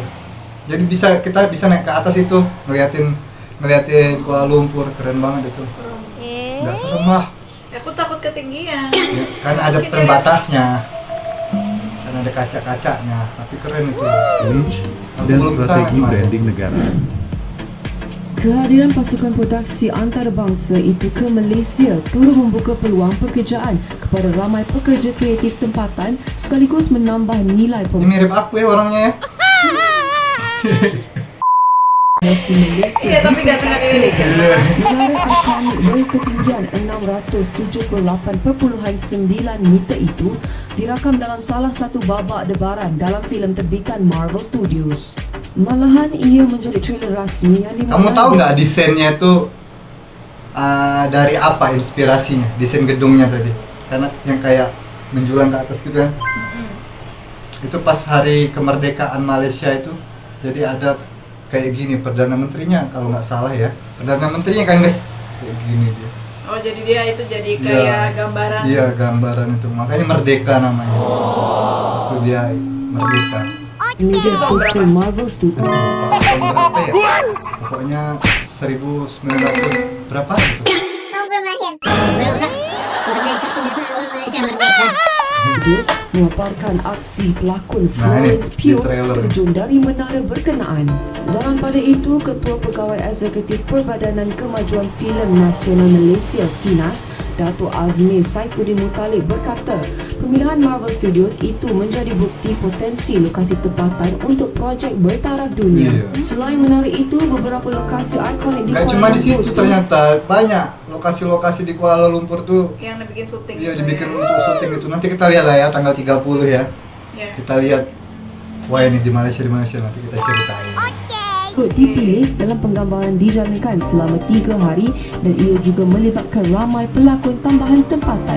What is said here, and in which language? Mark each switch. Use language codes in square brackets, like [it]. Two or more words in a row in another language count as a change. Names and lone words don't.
[id] Jadi kita bisa naik ke atas itu, ngeliatin Kuala Lumpur, keren banget itu. Nggak serem lah. Aku takut ketinggian. Ya, kan ada Masih pembatasnya. Kan ada kaca-kacanya, tapi keren itu. [ms] image [id] Aku [ms] dan [id] belum kesana [ms] strategi [id] kemarin. [ms] branding negara. Kehadiran pasukan produksi antarabangsa itu ke Malaysia turut membuka peluang pekerjaan kepada ramai pekerja kreatif tempatan sekaligus menambah nilai [id] Ini mirip aku ya orangnya ya. [ms] promosi Malaysia. [id] Iya, tapi ganteng ini kan. [ms] Menara ikonik berketinggian 678.9 meter itu dirakam dalam salah satu babak debaran dalam filem terbitan Marvel Studios. Malahan ia menjadi trailer rasmi yang [id] Kamu tahu nggak desainnya itu dari apa inspirasinya? Desain gedungnya tadi. Karena yang kayak menjulang ke atas gitu kan. Itu pas hari kemerdekaan Malaysia itu. Jadi ada kayak gini Perdana Menterinya kalau nggak salah ya. Perdana Menterinya kan guys kayak gini dia. Oh, jadi dia itu jadi kayak gambaran. Iya, gambaran itu. Makanya Merdeka namanya. Itu dia Merdeka. [ms] media sosial Marvel Studios. [id] Tahun berapa ya? Pokoknya 1900 berapa itu? Kamu belum lahir? Belum lah. Merdeka sudah tahu Malaysia merdeka. [ms] memaparkan aksi pelakon [id] Nah, ini [ms] Florence [id] di [ms] Pugh [id] trailer. [ms] terjun dari menara berkenaan. Dalam pada itu, Ketua Pegawai Eksekutif Perbadanan Kemajuan Filem Nasional Malaysia (FINAS), Dato' Azmi Saifuddin Muttalib berkata, pemilihan Marvel Studios itu menjadi bukti potensi lokasi tempatan untuk projek bertaraf dunia. [id] Iya. [ms] Selain menara itu, beberapa lokasi ikonik di [id] Nggak [ms] Kuala [id] cuma di [ms] Lumpur [id] situ, ternyata banyak lokasi-lokasi di Kuala Lumpur tuh. Yang dibikin syuting Iya, gitu dibikin ya. untuk syuting itu. Nanti kita lihat lah ya tanggal 30 ya. Ya. Kita lihat. Wah, ini di Malaysia nanti kita ceritain. [ms] turut dipilih dalam penggambaran dijalankan selama 3 hari dan ia juga melibatkan ramai pelakon tambahan tempatan.